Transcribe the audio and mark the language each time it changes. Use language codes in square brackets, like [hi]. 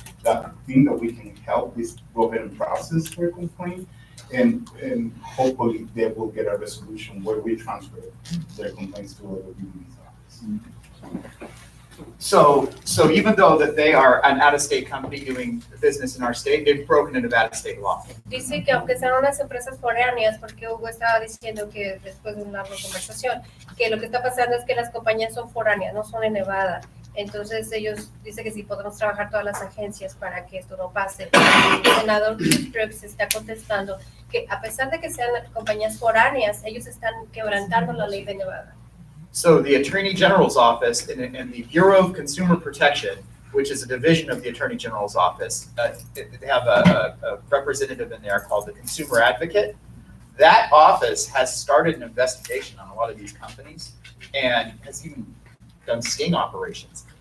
[en] The thing that we can help is go ahead and process their complaint, and hopefully they will get a resolution where we transfer their complaints to other BBB's office. So even though that they are an out-of-state company doing business in our state, they've broken into Nevada state law. [es] dice que aunque sean unas empresas foráneas, porque Hugo estaba diciendo que después de una larga conversación, que lo que está pasando es que las compañías son foráneas, no son en Nevada. Entonces ellos dicen que sí podemos trabajar todas las agencias para que esto no pase. El senador Chris Brooks está contestando que a pesar de que sean compañías foráneas, ellos están quebrantando la ley de Nevada. [en] So the Attorney General's office and the Bureau of Consumer Protection, which is a division of the Attorney General's office, they have a representative in there called the Consumer Advocate. That office has started an investigation on a lot of these companies and has even done sting operations.